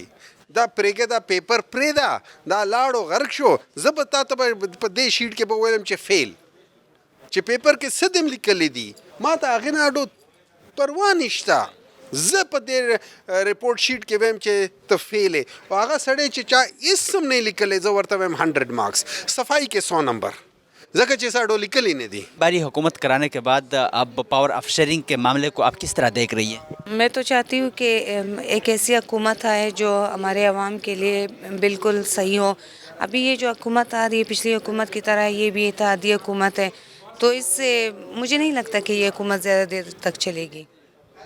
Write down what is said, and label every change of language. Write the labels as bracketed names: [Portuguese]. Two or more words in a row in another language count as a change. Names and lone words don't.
[Pashto] دا پرېږه دا پیپر پرېږده دا لاړو غرق شو، زه به تا ته به په دې شیټ کې به ویلم چې فیل، چې پیپر کې څه دم لیکلی دي ما ته هغې نه اډو پروا نشته، زه په دې رپورټ شیټ کې ویم چې ته فیل یې، او هغه سړی چې چا هېڅ هم نه لیکلی زه ورته ویم 100 مارکس، صفائی کې 100 نمبر، ځکه چې [Punjabi] ساڈو لکلی نہیں دی. [Urdu] باری حکومت کرانے کے بعد اب [English] power of sharing [Urdu] کے معاملے کو آپ کس طرح دیکھ رہی ہیں؟ میں تو چاہتی ہوں کہ ایک ایسی حکومت آئے جو ہمارے عوام کے لیے بالکل صحیح ہو. ابھی یہ جو حکومت آ رہی ہے پچھلی حکومت کی طرح یہ بھی اتحادی حکومت ہے، تو اس سے مجھے نہیں لگتا کہ یہ حکومت زیادہ دیر تک چلے گی.